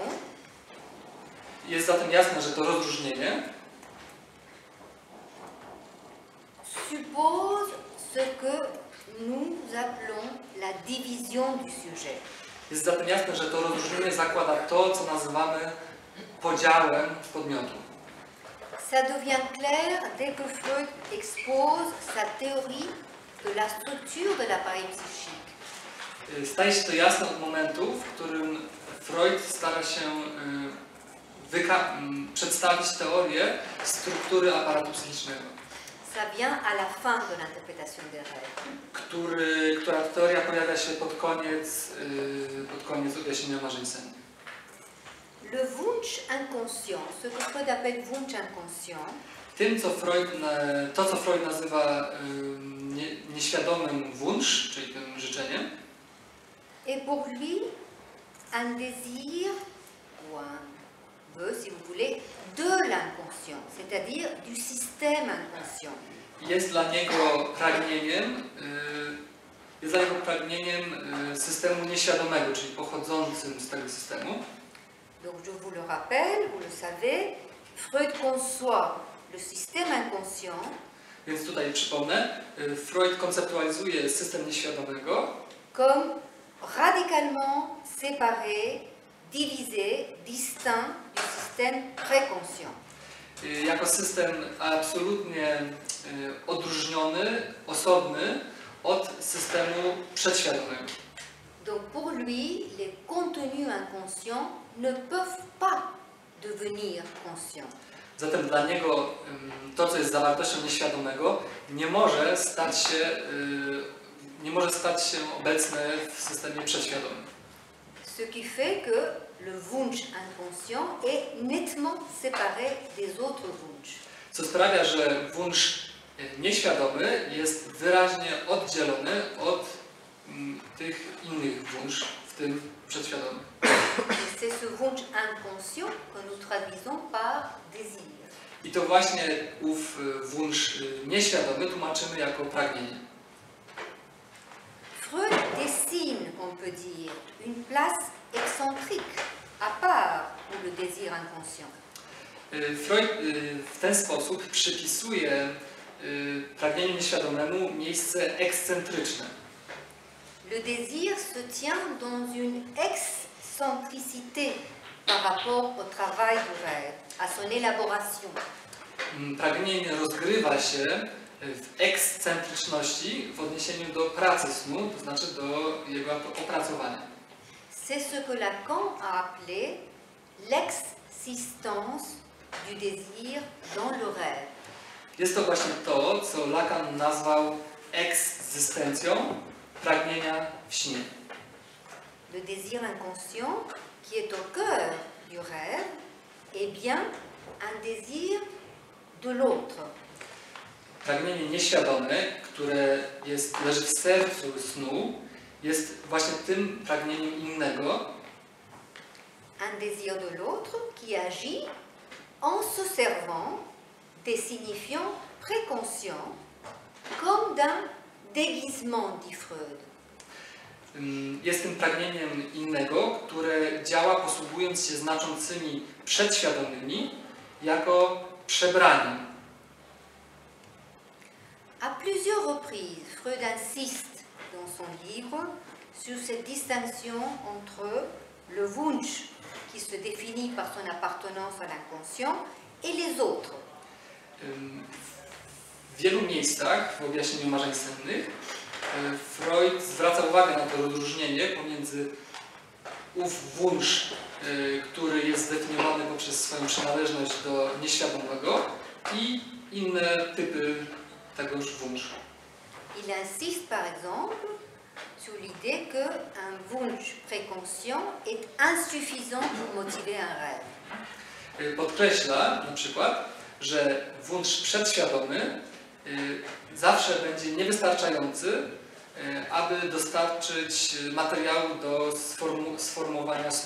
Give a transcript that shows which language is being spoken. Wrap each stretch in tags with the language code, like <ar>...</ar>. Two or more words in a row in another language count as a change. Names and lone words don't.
<pl>jest zatem jasne, że to rozróżnienie</pl> <fr>suppose ce que nous appelons la division du sujet.</fr> <pl>Jest zatem jasne, że to rozróżnienie zakłada to, co nazywamy podziałem podmiotu.</pl> <fr>Ça devient clair dès que Freud expose sa théorie de la structure de l'appareil psychique.</fr> <pl>Staje się to jasne od momentu, w którym Freud stara się przedstawić teorię struktury aparatu psychicznego.</pl> <fr>Ça vient à la fin de l'interprétation des rêves.</fr> <pl>Która teoria pojawia się pod koniec objaśnienia marzeń sennych.</pl> <fr>Le Wunsch inconscient, ce que Freud appelle Wunsch inconscient,</fr> <pl>Tym, co Freud nazywa nieświadomym Wunsch, czyli tym życzeniem,</pl> <fr>est pour lui un désir, ou un vœu, si vous voulez, de l'inconscient, c'est-à-dire du système inconscient.</fr> <pl>jest dla niego pragnieniem systemu nieświadomego, czyli pochodzącym z tego systemu.</pl> <fr>Donc je vous le rappelle, vous le savez, Freud conçoit le système inconscient</fr> <pl>Więc tutaj przypomnę, Freud konceptualizuje system nieświadomego</pl> <fr>comme radicalement séparé, divisé, distinct du système préconscient.</fr> <pl>jako system absolutnie odróżniony, osobny od systemu przedświadomego.</pl> <fr>Donc pour lui, les contenus inconscients ne peuvent pas devenir conscients.</fr> <pl>Zatem dla niego to, co jest zawartością nieświadomego, nie może stać się obecne w systemie przedświadomym.</pl> <fr>Ce qui fait que le Wunsch inconscient est nettement séparé des autres Wunsch.</fr> <pl>Co sprawia, że Wunsch nieświadomy jest wyraźnie oddzielony od tych innych Wunsch, w tym przedświadomych.</pl> <fr>C'est ce Wunsch inconscient que nous traduisons par désir.</fr> <pl>I to właśnie ów Wunsch nieświadomy tłumaczymy jako pragnienie.</pl> <fr>Freud dessine, on peut dire, une place excentrique, à part pour le désir inconscient.</fr> <pl>Freud w ten sposób przypisuje pragnieniu nieświadomemu miejsce ekscentryczne.</pl> <fr>Le désir se tient dans une excentricité par rapport au travail du rêve, à son élaboration.</fr> <pl>Pragnienie rozgrywa się w ekscentryczności w odniesieniu do pracy snu, to znaczy do jego opracowania.</pl> <fr>C'est ce que Lacan a appelé l'existence du désir dans le rêve.</fr> <pl>Jest to właśnie to, co Lacan nazwał egzystencją pragnienia w śnie.</pl> <fr>Le désir inconscient, qui est au cœur du rêve, est bien un désir de l'autre.</fr> <pl>Pragnienie nieświadome, które leży w sercu snu, jest właśnie tym pragnieniem innego.</pl> <fr>Un désir de l'autre qui agit en se servant des signifiants préconscients comme d'un déguisement, dit Freud.</fr> <pl>Jest tym pragnieniem innego, które działa posługując się znaczącymi przedświadomymi jako przebraniem.</pl> <fr>À plusieurs reprises, Freud insiste dans son livre sur cette distinction entre le Wunsch qui se définit par son appartenance à l'inconscient et les autres.</fr> <pl>W wielu miejscach w objaśnieniu marzeń sennych Freud zwraca uwagę na to rozróżnienie pomiędzy ów Wunsch, który jest zdefiniowany poprzez swoją przynależność do nieświadomego i inne typy tegoż Wunsch.</pl> <fr>Il insiste par exemple sur l'idée qu'un Wunsch préconscient est insuffisant pour motiver un rêve.</fr> <pl>Podkreśla na przykład, że Wunsch przedświadomy zawsze będzie niewystarczający, aby dostarczyć materiału do sformułowania snu.</pl>